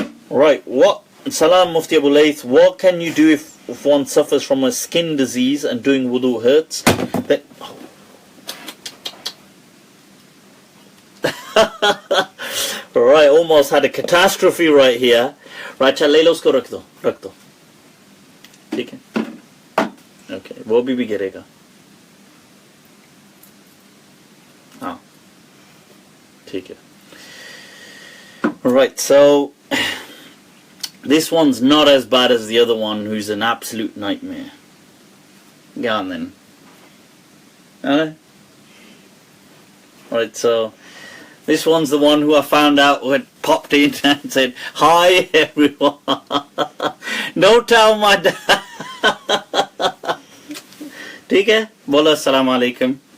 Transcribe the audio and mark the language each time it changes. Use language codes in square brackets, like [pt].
[en] Right, what, Salam Mufti Abu Layth, what can you do if one suffers from a skin disease and doing wudu hurts? Then, right, almost had a catastrophe right here. [hi] Right, चल ले लो उसको रख दो ठीक है okay वो भी गिरेगा हाँ ठीक है. [en] Right, so this one's not as bad as the other one, who's an absolute nightmare. Go on then. Alright, so this one's the one who I found out who had popped in and said, "Hi everyone, don't tell my dad." [hi] ठीक है, बोलो अस्सलाम वालेकुम.